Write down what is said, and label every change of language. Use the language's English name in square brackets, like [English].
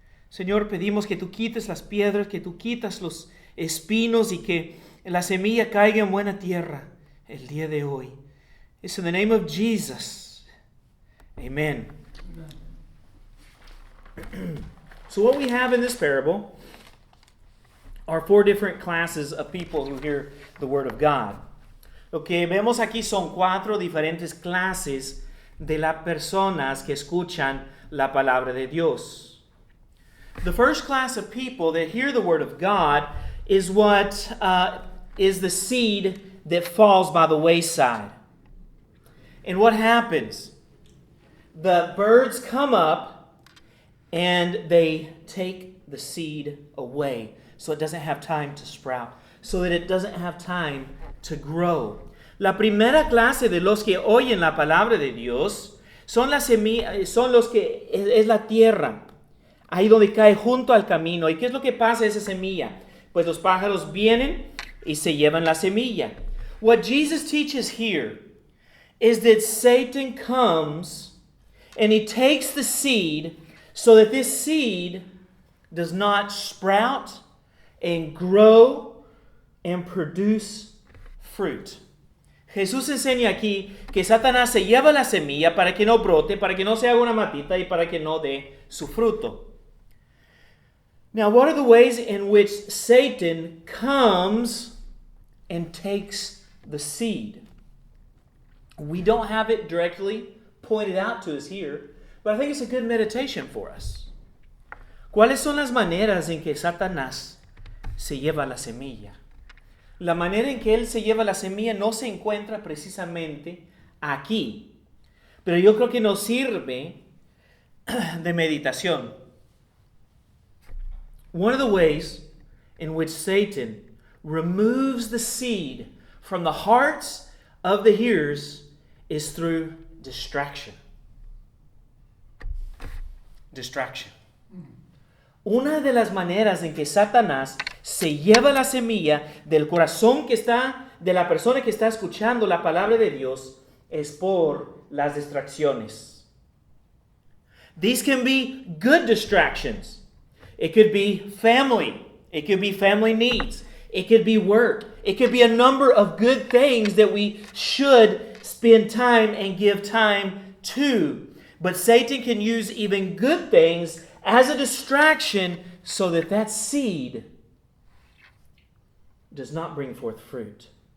[Spanish] Señor, pedimos que tú quites las piedras, que tú quitas los espinos y que la semilla caiga en buena tierra el día de hoy. [English] It's in the name of Jesus. Amen. So what we have in this parable are four different classes of people who hear the word of God. [Spanish] Lo que vemos aquí son cuatro diferentes clases de las personas que escuchan la palabra de Dios. [English] The first class of people that hear the word of God is what is the seed that falls by the wayside. And what happens? The birds come up and they take the seed away so it doesn't have time to sprout, so that it doesn't have time to grow. [Spanish] La primera clase de los que oyen la palabra de Dios son las semillas, son los que es la tierra, ahí donde cae junto al camino. ¿Y qué es lo que pasa a esa semilla? Pues los pájaros vienen y se llevan la semilla. [English] What Jesus teaches here is that Satan comes and he takes the seed so that this seed does not sprout and grow and produce fruit. [Spanish] Jesús enseña aquí que Satanás se lleva la semilla para que no brote, para que no se haga una matita y para que no dé su fruto. [English] Now, what are the ways in which Satan comes and takes the seed? We don't have it directly pointed out to us here, but I think it's a good meditation for us. [Spanish] ¿Cuáles son las maneras en que Satanás se lleva la semilla? La manera en que él se lleva la semilla no se encuentra precisamente aquí, pero yo creo que nos sirve de meditación. [English] One of the ways in which Satan removes the seed from the hearts of the hearers is through distraction. Distraction. [Spanish] Una de las maneras en que Satanás se lleva la semilla del corazón de la persona que está escuchando la palabra de Dios es por las distracciones. [English] These can be good distractions. It could be family. It could be family needs. It could be work. It could be a number of good things that we should spend time and give time to. But Satan can use even good things as a distraction so that seed does not bring forth fruit.